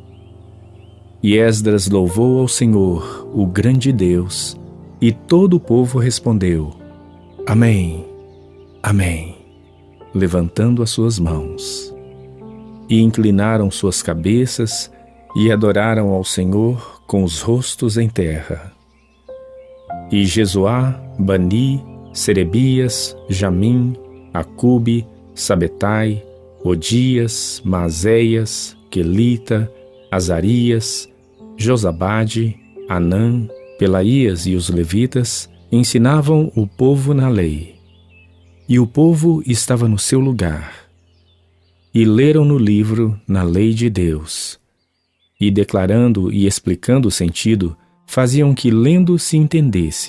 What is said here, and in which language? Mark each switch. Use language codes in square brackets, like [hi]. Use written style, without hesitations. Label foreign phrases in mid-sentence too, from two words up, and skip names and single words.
[pt] E Esdras louvou ao Senhor, o grande Deus, e todo o povo respondeu: Amém, Amém, levantando as suas mãos. E inclinaram suas cabeças e adoraram ao Senhor com os rostos em terra. E Jesuá, Bani, Serebias, Jamim, Acube, Sabetai, Odias, Maazéias, Quelita, Azarias, Josabade, Anã, Pelaías e os levitas ensinavam o povo na lei. E o povo estava no seu lugar. E leram no livro, na lei de Deus. E declarando e explicando o sentido, faziam que lendo se entendesse.